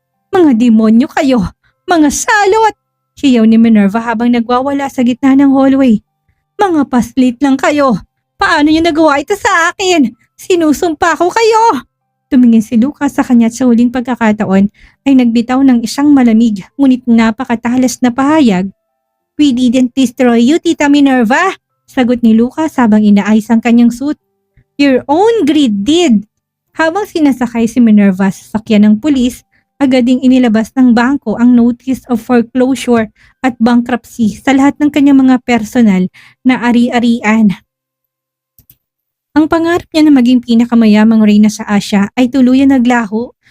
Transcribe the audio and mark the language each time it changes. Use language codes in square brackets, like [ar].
[tl] Mga demonyo kayo! Mga salot! Siyaw ni Minerva habang nagwawala sa gitna ng hallway. Mga paslit lang kayo! Paano niyo nagawa ito sa akin? Sinusumpa ko kayo! Tumingin si Lucas sa kanya at sa huling pagkakataon ay nagbitaw ng isang malamig ngunit napakatalas na pahayag. [en] We didn't destroy you, Tita Minerva! [tl] Sagot ni Lucas habang inaayos ang kanyang suit. [en] Your own greed did! [tl] Habang sinasakay si Minerva sa sakyan ng pulis, agad ding inilabas ng bangko ang notice of foreclosure at bankruptcy sa lahat ng kanyang mga personal na ari-arian. Ang pangarap niya na maging pinakamayamang reyna sa Asya ay tuluyan naglaho